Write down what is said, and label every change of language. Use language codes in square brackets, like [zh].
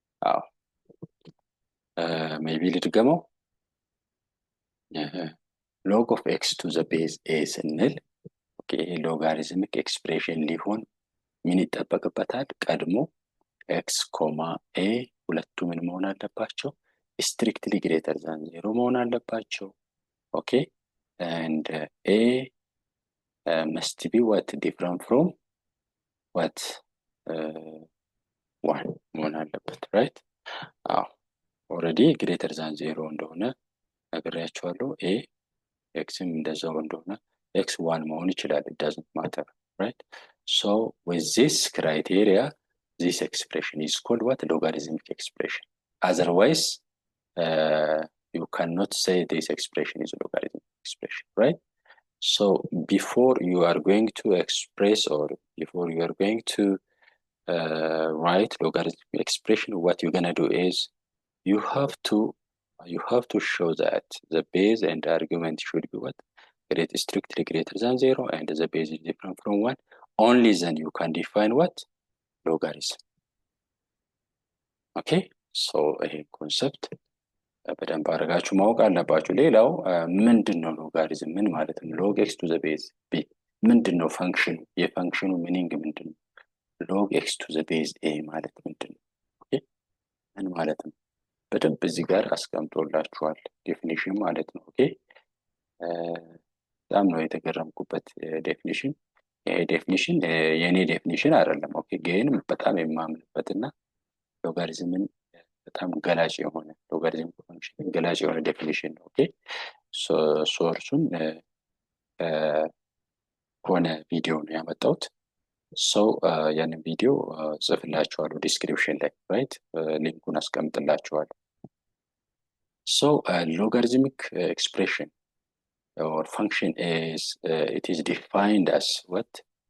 [am] አዎ maybe ልድገመው። [en] log of x to the base a [am] ስንል ኦኬ ሎጋሪዝሚክ ኤክስፕሬሽን ሊሆን ምን ይጠበቅበታል? ቀድሞ x, a ሁለቱ ምን መሆን አለባቸው? [en] strictly greater than 0 [am] መሆን አለባቸው። [en] ኦኬ and a must be what different from what 1 [am] መሆን አለበት [en] right? [am] አዎ [en] already greater than 0 [am] እንደሆነ ነግሬያችኋለሁ። a xም እንደዛው እንደሆነ x 1 መሆን ይችላል [en] it doesn't matter right? so with this criteria this expression is called what? Logarithmic expression. Otherwise you cannot say this expression is a logarithmic expression right? so before you are going to express or before you are going to write logarithmic expression, what you're going to do is you have to show that the base and the argument should be what? Strictly greater than 0 and the base is different from 1. Only then you can define what? Logarithm. Okay? [am] So a concept በደንብ አድርጋችሁ ማወቅ አለባችሁ። ሌላው ምንድነው ሎጋሪዝም? ምን ማለት ነው? [en] log x to the base b [am] ምንድነው ፈንክሽኑ? የፈንክሽኑ ሚኒንግ ምንድነው? log x to the base a ማለት ምንድነው? ኦኬ ምን ማለት ነው? በደንብ እዚህ ጋር አስቀምጦላችኋል ዴፊኒሽን ማለት ነው። ኦኬ በጣም ነው የተገረምኩበት ዴፊኒሽን። ይሄ ዴፊኒሽን የኔ ዴፊኒሽን አይደለም። ኦኬ ግን በጣም የማምንበትና ሎጋሪዝምን በጣም ገላጭ የሆነ ሎጋሪዝም ፈንክሽን ገላጭ የሆነ ዴፊኒሽን ነው። ኦኬ ሶርሱን ሆነ ቪዲዮ ነው ያመጣሁት። ሰው ያንን ቪዲዮ ጽፍላችኋለሁ ዲስክሪፕሽን ላይ ራይት ሊንኩን አስቀምጥላችኋለሁ። [en] so logarithmic expression or function is it is defined as what?